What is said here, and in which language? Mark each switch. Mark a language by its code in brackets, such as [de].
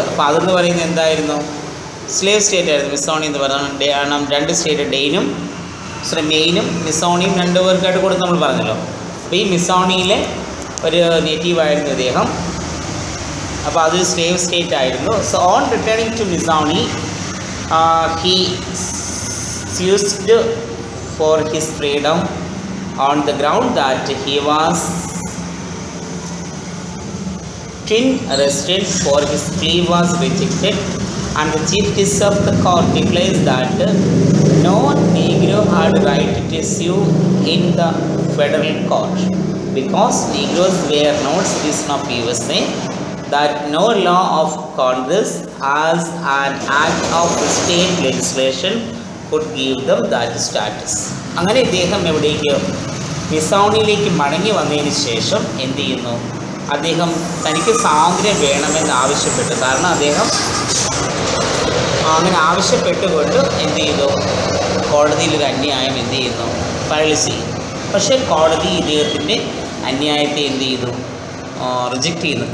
[ml] അപ്പോൾ അതെന്ന് പറയുന്നത് എന്തായിരുന്നു? സ്ലേവ് സ്റ്റേറ്റ് ആയിരുന്നു മിസോണി എന്ന് പറയുന്നത്. രണ്ട് സ്റ്റേറ്റ്, മെയിനും മിസോണിയും രണ്ട് പേർക്കായിട്ട് കൊടുത്ത് നമ്മൾ പറഞ്ഞല്ലോ. അപ്പോൾ ഈ മിസോണിയിലെ ഒരു നേറ്റീവായിരുന്നു ഇദ്ദേഹം. അപ്പോൾ അതൊരു സ്ലേവ് സ്റ്റേറ്റ് ആയിരുന്നു. [en] So on returning to Missouri he sued for his freedom on the ground that he was arrested for his plea was rejected, and the chief justice of the court declares that no Negro had right to sue in the federal court because Negroes were not citizens of USA, that no law of Congress as an act of state legislation could give them that status. [ml] അങ്ങനെ ഇദ്ദേഹം എവിടേക്ക്? മിസോണിയിലേക്ക് മടങ്ങി വന്നതിന് ശേഷം എന്ത് ചെയ്യുന്നു? അദ്ദേഹം തനിക്ക് സ്വാതന്ത്ര്യം വേണമെന്ന് ആവശ്യപ്പെട്ടു. കാരണം അദ്ദേഹം അങ്ങനെ ആവശ്യപ്പെട്ടുകൊണ്ട് എന്ത് ചെയ്തു? കോടതിയിലൊരു അന്യായം എന്ത് ചെയ്യുന്നു? ഫയൽ ചെയ്യും. പക്ഷേ കോടതി ഇദ്ദേഹത്തിൻ്റെ അന്യായത്തെ എന്ത് ചെയ്തു? റിജക്റ്റ് ചെയ്യുന്നു.